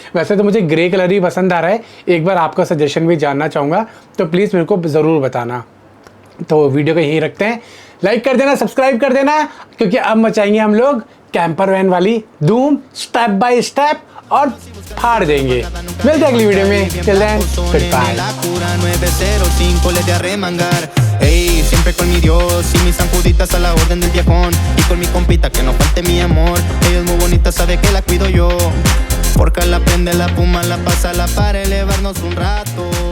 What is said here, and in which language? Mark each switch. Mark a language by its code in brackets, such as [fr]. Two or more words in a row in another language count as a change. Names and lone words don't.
[hi] वैसे तो मुझे [en] grey colour [hi] ही पसंद आ रहा है, एक बार आपका सजेशन भी जानना चाहूँगा, तो प्लीज़ मेरे को ज़रूर बताना। तो वीडियो को यहीं रखते हैं, लाइक कर देना, सब्सक्राइब कर देना, क्योंकि अब मचाएंगे हम लोग [en] camper van [hi] वाली धूम, [en] step by step, [hi] और फाड़ देंगे। मिलते हैं अगली वीडियो में, [en] till then good bye. [es] Ey, siempre con mi Dios y mis sanjuditas a la orden del viejón. Y con mi compita que no falte mi amor. Ella es muy bonita, sabe que la cuido yo. Porque la prende, la puma, la pasa, la para elevarnos un rato.